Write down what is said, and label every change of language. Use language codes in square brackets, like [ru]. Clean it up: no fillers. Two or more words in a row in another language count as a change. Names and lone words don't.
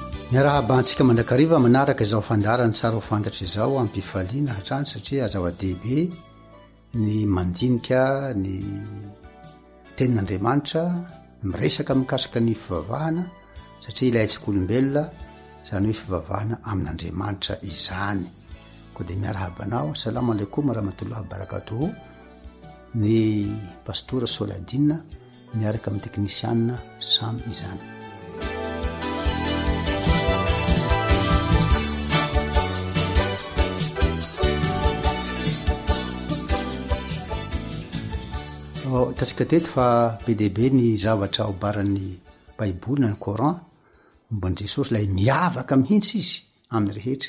[mg] miarahaba antsika mandrakariva manaraka izao fandarany tsara ho fantatra izao ampifaliana hatrany satria azava-dehibe ny mandinika ny tenin'Andriamanitra miresaka mikasika ny fivavahana satria ilayntsika olombelona zany hoe fivavahana amin'Andriamanitra izany. Koa dia miarahabanao, [ar] السلام عليكم ورحمة الله وبركاته, [mg] ny pastora Soladina miaraka amin'ny teknisianina Sam izany. Hitantsika teto fa be dehibe ny zavatra obaran'ny Baiboly na ny Coran momba an Jesosy, ilay miavaka mihitsy izy amin'ny rehetra.